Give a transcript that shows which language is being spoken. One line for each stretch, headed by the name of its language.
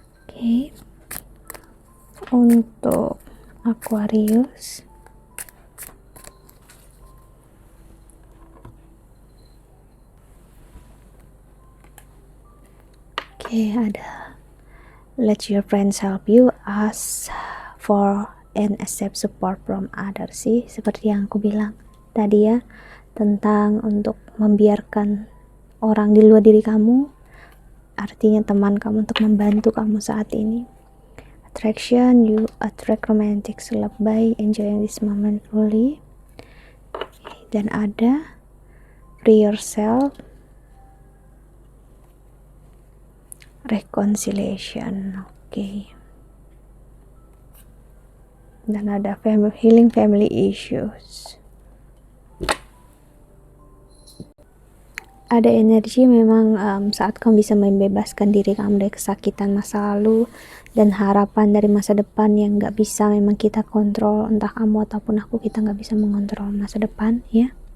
Indonesian: Oke. Untuk Aquarius, oke, ada
English: let your friends help you, ask for and accept support from others
Indonesian: sih, seperti yang aku bilang tadi ya, tentang untuk membiarkan orang di luar diri kamu, artinya teman kamu, untuk membantu kamu saat ini.
English: Attraction, you attract romantic love by enjoying this moment fully.
Indonesian: Dan ada
English: free yourself, reconciliation.
Indonesian: Oke. Dan ada
English: healing family issues.
Indonesian: Ada energi memang saat kamu bisa membebaskan diri kamu dari kesakitan masa lalu dan harapan dari masa depan yang gak bisa memang kita kontrol, entah kamu ataupun aku, kita gak bisa mengontrol masa depan ya.